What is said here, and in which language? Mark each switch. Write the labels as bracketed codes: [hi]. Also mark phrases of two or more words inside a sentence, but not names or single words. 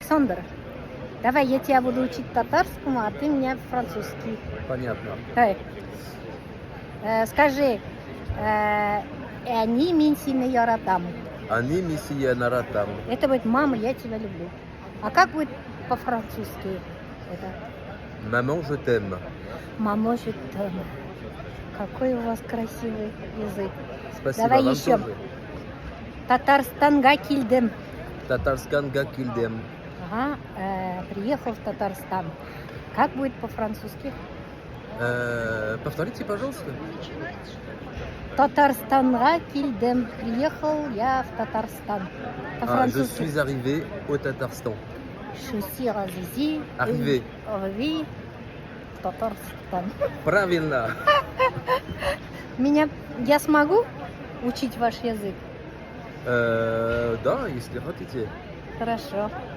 [ru] Александр, давай я тебя буду учить татарскому, а ты меня французский. Понятно. Давай. Скажи, [tt] они минсины яратам. Они миссия наратам. [ru] Это будет мама, я тебя люблю. А как будет по-французски это? [fr] Maman, je t'aime. Мамо, je t'aime. [ru] Какой у вас красивый язык. Спасибо Давай вам еще. тоже. [tt] Татарстанга кильдем. Татарскан гакильдем. [ru] Ага, приехал в Татарстан. Как будет по-французски? Повторите, пожалуйста. [tt] Татарстанга кильдем. [ru] Приехал я в Татарстан. [fr] Je [ru] По-французски. [fr] suis arrivé au Tatarstan. Шуси разизи. Arrivé. Arrivé в Татарстан. [ru] Правильно. Я смогу учить ваш язык? Да, если хотите. Хорошо.